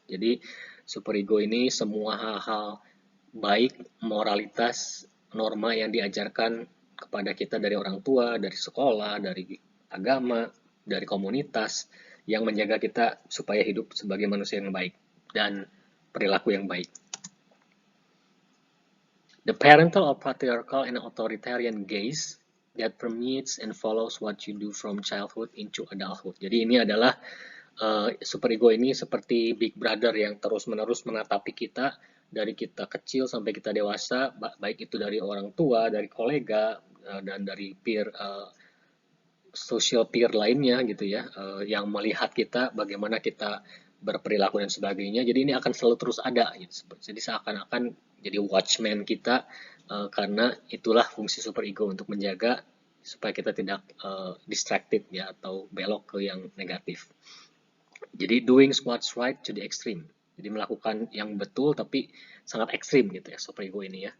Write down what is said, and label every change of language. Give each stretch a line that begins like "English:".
Indonesian: Jadi superego ini semua hal-hal baik, moralitas, norma yang diajarkan kepada kita dari orang tua, dari sekolah, dari agama, dari komunitas yang menjaga kita supaya hidup sebagai manusia yang baik dan perilaku yang baik.
English: The parental or patriarchal and authoritarian gaze that permeates and follows what you do from childhood into adulthood.
Indonesian: Jadi ini adalah superego ini seperti Big Brother yang terus-menerus menatapi kita dari kita kecil sampai kita dewasa, baik itu dari orang tua, dari kolega, dan dari peer social peer lainnya gitu ya, yang melihat kita bagaimana kita berperilaku dan sebagainya. Jadi ini akan selalu terus ada gitu. Jadi seakan-akan jadi watchman kita, karena itulah fungsi superego untuk menjaga supaya kita tidak distracted ya atau belok ke yang negatif. Jadi
English: doing what's right to the extreme.
Indonesian: Jadi melakukan yang betul tapi sangat ekstrim gitu ya superego ini ya.